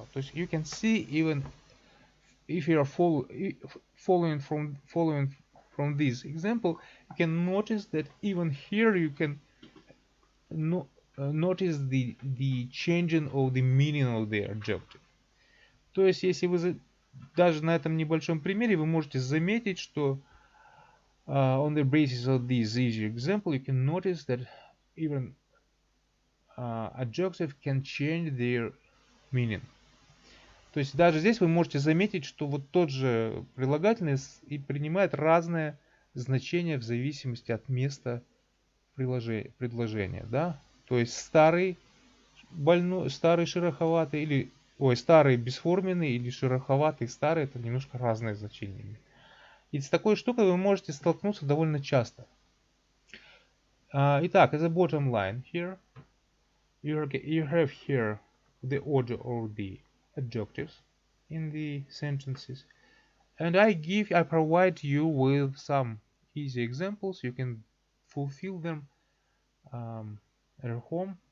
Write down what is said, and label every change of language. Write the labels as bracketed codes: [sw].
[ru] То есть [en] you can see, even if you are following from this example, you can notice that even here you can notice the changing of the meaning of the adjective. [ru] То есть, если вы даже на этом небольшом примере вы можете заметить, что [en] on the basis of this easy example, you can notice that even adjectives can change their meaning. [ru] То есть даже здесь вы можете заметить, что вот тот же прилагательный и принимает разное значение в зависимости от места предложения, да? То есть старый больной, старый шероховатый или старый бесформенный или шероховатый старый, это немножко разные значения. И с такой штукой вы можете столкнуться довольно часто. Итак, [en] as a bottom line here, you have here the order of the adjectives in the sentences, and I provide you with some easy examples. You can fulfill them at home.